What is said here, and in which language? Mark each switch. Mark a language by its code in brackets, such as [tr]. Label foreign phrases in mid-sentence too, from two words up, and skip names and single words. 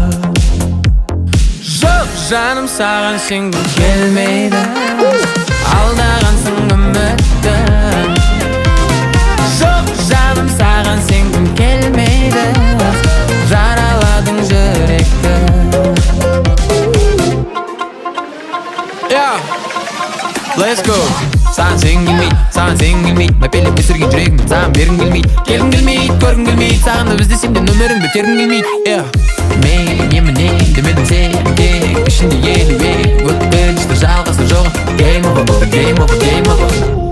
[kk] Жоқ жаным, саған сенгім келмейді, алдағансың үмітті. Жоқ жаным, саған сенгім келмейді, жараладың жүректі. [en] Let's go. [kk] Саған сенгім келмейді, саған сенгім келмейді, мәпелеп өсірген жүрегімді саған бергім келмейді. Келгім келмейді, көргім келмейді, сағынып іздесем де нөміріңді тергім келмейді. Мейлі емінен демедің сен тек ішінде елуек, өткінші жалғасы жоқ. [en] Game over, game over, game over.